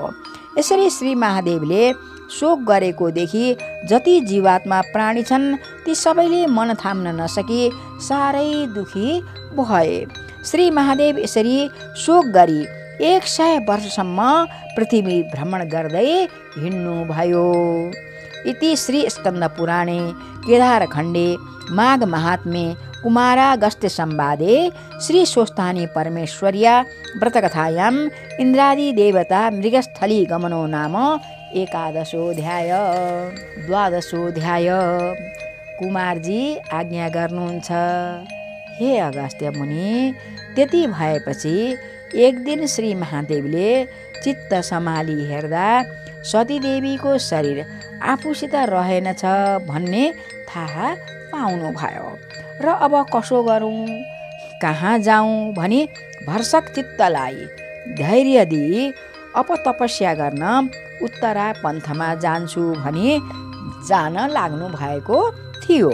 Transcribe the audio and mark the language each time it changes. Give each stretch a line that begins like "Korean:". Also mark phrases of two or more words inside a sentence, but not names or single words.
Nepali: यसरी श्री महादेवले शोक गरेको देखि जति जीवात्मा प्राणी छन् ती सबैले मन थाम्न नसकी साह्रै दुखी भए। श्री महादेव यसरी शोक गरी 100 वर्षसम्म पृथ्वी भ्रमण गर्दै हिँड्नु भयो।
Sanskrit: इति श्री स्कंद पुराणे केदारखण्डे माघ महात्म्ये कुमारागस्त्य संवादे श्री स्वस्थानी परमेश्वर्या व्रतकथायाम् इन्द्रादि देवता मृगस्थली गमनो नाम एकादशोऽध्याय।
Nepali: 12 कुमारजी आज्ञा गर्नुहुन्छ, हे अगस्त्य मुनि। त्यति भएपछि एक दिन श्री महादेवले चित्त सम्हाली हेर्दा सतीदेवीको शरीर आफूसित रहेनछ भन्ने थाहा पाउनुभयो र अब कसो गरौँ, कहाँ जाउँ भनी भरसक चित्तलाई धैर्य दिई अपतपस्या गर्न उत्तरा पन्थमा जान्छु भनी जान लाग्नु भएको थियो।